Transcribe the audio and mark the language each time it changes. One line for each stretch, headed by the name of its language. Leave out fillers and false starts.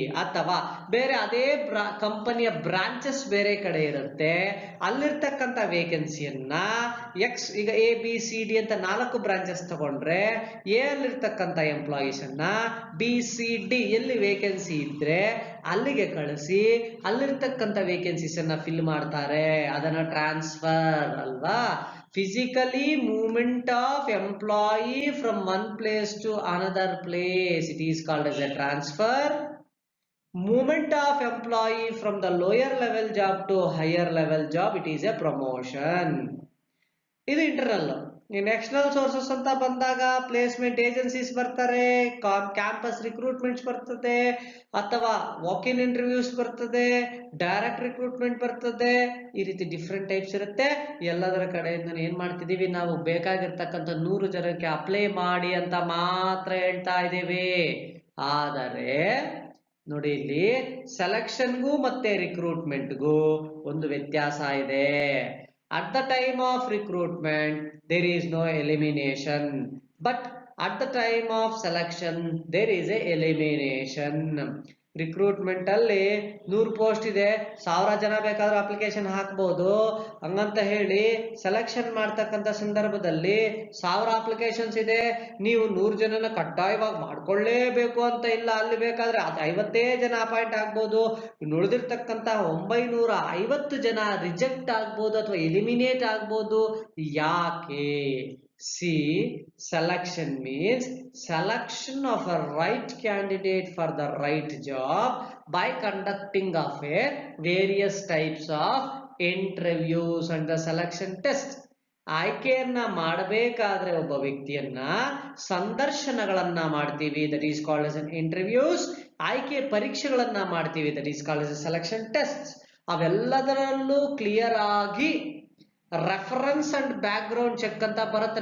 Kannada: ಅಥವಾ ಬೇರೆ ಅದೇ ಕಂಪನಿಯ ಬ್ರಾಂಚಸ್ ಬೇರೆ ಕಡೆ ಇರುತ್ತೆ, ಅಲ್ಲಿರ್ತಕ್ಕಂಥ ವೇಕೆನ್ಸಿಯನ್ನ ಈಗ ABCD ಅಂತ 4 ಬ್ರಾಂಚಸ್ ತಗೊಂಡ್ರೆ, ಎ ಅಲ್ಲಿರ್ತಕ್ಕಂಥ ಎಂಪ್ಲಾಯೀಸ್ ಅನ್ನ BCD ಎಲ್ಲಿ ವೇಕೆನ್ಸಿ ಇದ್ರೆ ಅಲ್ಲಿಗೆ ಕಳಿಸಿ ಅಲ್ಲಿರ್ತಕ್ಕಂಥ ವೇಕೆನ್ಸೀಸ್ ಅನ್ನ ಫಿಲ್ ಮಾಡ್ತಾರೆ. ಅದನ್ನ ಟ್ರಾನ್ಸ್ಫರ್ ಅಲ್ವಾ.
English: Physically movement of employee from one place to another place, it is called as a transfer. Movement of employee from the lower level job to higher level job, it is a promotion.
Kannada: ಇದು internal. ಇನ್ external sources ಅಂತ ಬಂದಾಗ placement agencies ಬರ್ತಾರೆ, campus recruitments ಬರ್ತದೆ, ಅಥವಾ walk in interviews ಬರ್ತದೆ, direct recruitment ಬರ್ತದೆ. ಈ ರೀತಿ ಡಿಫ್ರೆಂಟ್ ಟೈಪ್ಸ್ ಇರುತ್ತೆ. ಎಲ್ಲದರ ಕಡೆಯಿಂದ ಏನ್ ಮಾಡ್ತಿದೀವಿ ನಾವು, ಬೇಕಾಗಿರ್ತಕ್ಕಂಥ 100 ಜನಕ್ಕೆ ಅಪ್ಲೈ ಮಾಡಿ ಅಂತ ಮಾತ್ರ ಹೇಳ್ತಾ ಇದ್ದೇವೆ. ಆದರೆ ನೋಡಿ, ಇಲ್ಲಿ ಸೆಲೆಕ್ಷನ್ಗೂ ಮತ್ತೆ ರಿಕ್ರೂಟ್ಮೆಂಟ್ಗೂ ಒಂದು ವ್ಯತ್ಯಾಸ ಇದೆ.
English: At the time of recruitment, there is no elimination, but at the time of selection, there is a elimination.
Kannada: Recruitment ಅಲ್ಲಿ 100 ಪೋಸ್ಟ್ ಇದೆ, 1000 ಜನ ಬೇಕಾದ್ರೂ ಅಪ್ಲಿಕೇಶನ್ ಹಾಕ್ಬಹುದು. ಹಂಗಂತ ಹೇಳಿ ಸೆಲೆಕ್ಷನ್ ಮಾಡ್ತಕ್ಕಂಥ ಸಂದರ್ಭದಲ್ಲಿ 1000 ಅಪ್ಲಿಕೇಶನ್ಸ್ ಇದೆ, ನೀವು 100 ಜನನ ಕಡ್ಡಾಯವಾಗಿ ಮಾಡ್ಕೊಳ್ಳೇಬೇಕು ಅಂತ ಇಲ್ಲ. ಅಲ್ಲಿ ಬೇಕಾದ್ರೆ 50 ಜನ ಅಪಾಯಿಂಟ್ ಆಗ್ಬೋದು, ಉಳಿದಿರ್ತಕ್ಕಂಥ 950 ಜನ ರಿಜೆಕ್ಟ್ ಆಗ್ಬೋದು ಅಥವಾ ಎಲಿಮಿನೇಟ್ ಆಗ್ಬೋದು. ಯಾಕೆ?
English: See, selection means selection of a right candidate for the right job by conducting of a various types of interviews and the selection test.
Kannada: ಆಯ್ಕೆಯನ್ನ ಮಾಡಬೇಕಾದ್ರೆ ಒಬ್ಬ ವ್ಯಕ್ತಿಯನ್ನ ಸಂದರ್ಶನಗಳನ್ನ ಮಾಡ್ತೀವಿ,
English: That is called as an interviews.
Kannada: ಆಯ್ಕೆ ಪರೀಕ್ಷೆಗಳನ್ನ ಮಾಡ್ತೀವಿ,
English: That is called as a selection tests.
Kannada: ಅವೆಲ್ಲದರಲ್ಲೂ clear ಆಗಿ reference and back ground check ಅಂತ ಬರುತ್ತೆ.